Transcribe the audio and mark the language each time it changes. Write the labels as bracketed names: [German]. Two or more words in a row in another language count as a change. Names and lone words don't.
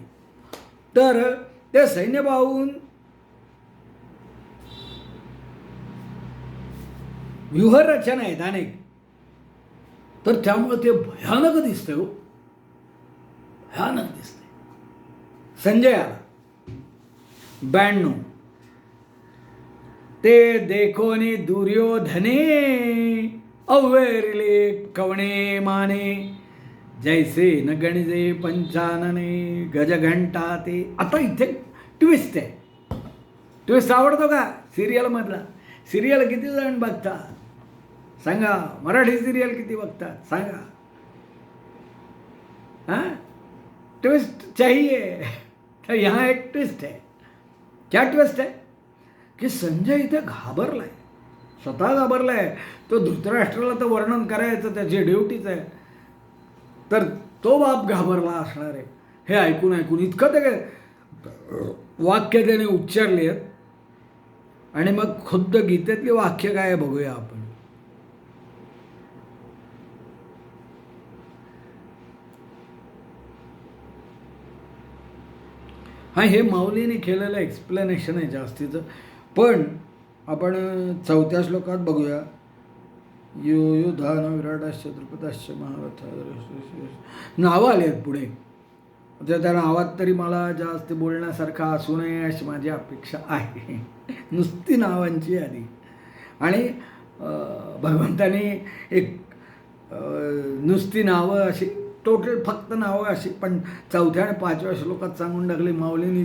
[Marathi] तर ते सैन्य पाहून व्यूहरचना आहेत अनेक, तर त्यामुळे ते भयानक दिसतंय हो, भयानक दिसतंय. संजय आला. 92 ते देखोनी दुर्योधने अव्वैरिले कवणे माने जैसे न गणिजे पंचानने गजघंटा ते. आता इथे ट्विस्ट आहे. ट्विस्ट आवडतो का सिरियलमधला? सिरियल किती जण बघतात सांगा? मराठी सिरियल किती बघतात सांगा? [Hindi] हां, ट्विस्ट चाहिए. तर यहाँ एक ट्विस्ट है. क्या ट्विस्ट है की संजय [Marathi] इथे घाबरलाय, स्वतः घाबरलाय. तो धृतराष्ट्राला तर वर्णन करायचं त्याची ड्युटीच आहे, तर तो बाप घाबरला असणार आहे. हे ऐकून ऐकून इतकं ते वाक्य त्याने उच्चारले आहेत. आणि मग खुद्द गीतेतली वाक्य काय बघूया आपण. हां, हे माऊलीने केलेलं एक्सप्लेनेशन आहे जास्तीचं, पण आपण 4थ्या श्लोकात बघूया. [Sanskrit] यो यो धान विराटाश्च द्रुपदाश्च महारथ. [Marathi] नावं आली आहेत पुढे, तर त्या नावात तरी मला जास्त बोलण्यासारखं असू नये अशी माझी अपेक्षा आहे. नुसती नावांची यादी. आणि भगवंतानी एक नुसती नावं अशी टोटल फक्त नावं अशी पण 4थ्या आणि 5व्या श्लोकात सांगून टाकली माऊलींनी.